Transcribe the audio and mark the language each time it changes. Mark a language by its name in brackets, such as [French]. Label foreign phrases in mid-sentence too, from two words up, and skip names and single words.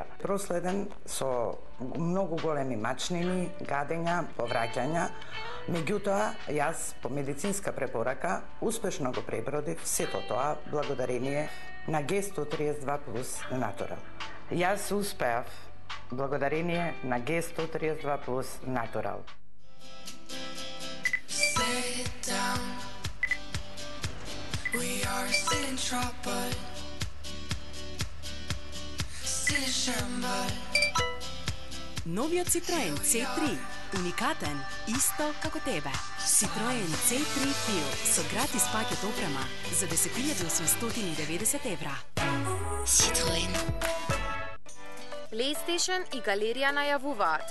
[Macedonian] Проследен со многу големи мачнини, гадења, повраќања. Меѓутоа, јас по медицинска препорака успешно го пребродив сето тоа благодарение на Г132 плюс Натурал. Јас успеав благодарение на Г132 плюс Натурал. [English] We are still in trouble. Still in shambles. [Macedonian] Новиот Citroen C3, уникатен, исто како тебе. Citroen C3 Pure со гратис пакет опрема за 10.890 евра. Citroen. PlayStation и галерија најавуваат.